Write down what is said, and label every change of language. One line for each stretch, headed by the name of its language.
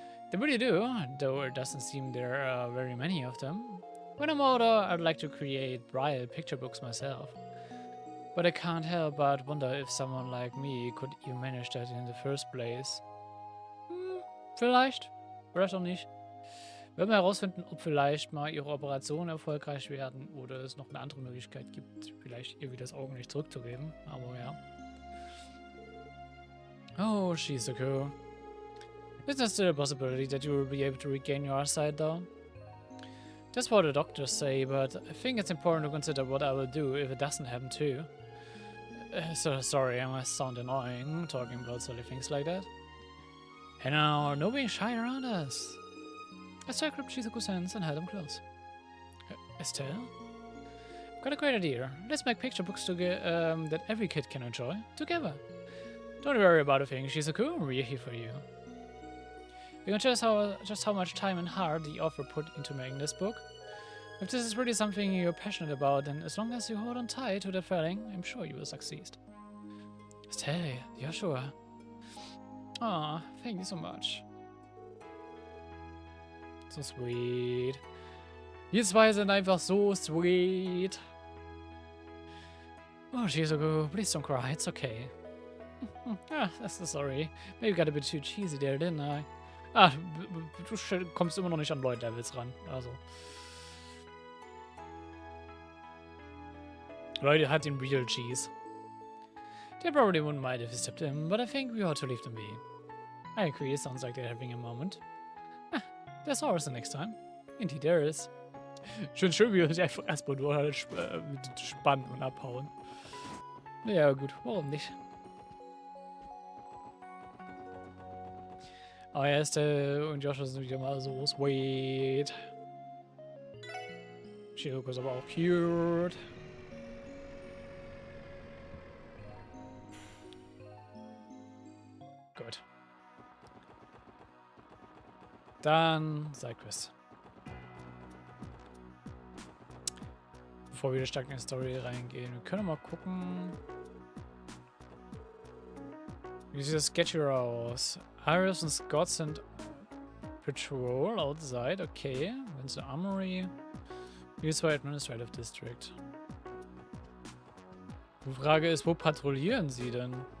English: They really do, though it doesn't seem there are very many of them. When I'm older, I'd like to create Braille picture books myself. But I can't help but wonder if someone like me could even manage that in the first place.
German: Vielleicht auch nicht. Werden wir herausfinden, ob vielleicht mal ihre Operationen erfolgreich werden oder es noch eine andere Möglichkeit gibt, vielleicht irgendwie das Augenlicht zurückzugeben. Aber ja.
English: Oh, Shizuku. Is there still a possibility that you will be able to regain your eyesight, though? That's what the doctors say, but I think it's important to consider what I will do if it doesn't happen too. So sorry, I must sound annoying talking about silly things like that. And now, no being shy around us. Estelle grabbed Shizuku's hands and held them close. Estelle? Got a great idea. Let's make picture books that every kid can enjoy together. Don't worry about a thing, Shizuku. We're here for you. You can just how much time and heart the author put into making this book. If this is really something you're passionate about, then as long as you hold on tight to that feeling, I'm sure you will succeed. Estelle, you're sure? Aw, thank you so much. So sweet. Die zwei sind einfach so sweet. Oh, Shizuku, please don't cry. It's okay. Sorry. Maybe got a bit too cheesy there, didn't I?
German: Du kommst immer noch nicht an Lloyd-Levels ran. Also. Lloyd hat den Real Cheese.
English: They probably wouldn't mind if you stepped in, but I think we ought to leave them be. I agree, it sounds like they're having a moment. Ah, there's always the next time. Indeed there is.
German: Schön, wie wir uns einfach erstmal nur halt spannen und abhauen. Ja gut, warum nicht? Aber Estelle und Joshua sind wieder mal
English: so sweet.
German: Shiroko ist aber auch cute. Gut. Dann Sidequest. Bevor wir stark in die Story reingehen, wir können mal gucken. Wie sieht das Sketchy aus? Iris und Scott sind
English: Patrol outside,
German: okay.
English: Went to Armory.
German: Diesmal Administrative District. Die Frage ist, wo patrouillieren sie denn?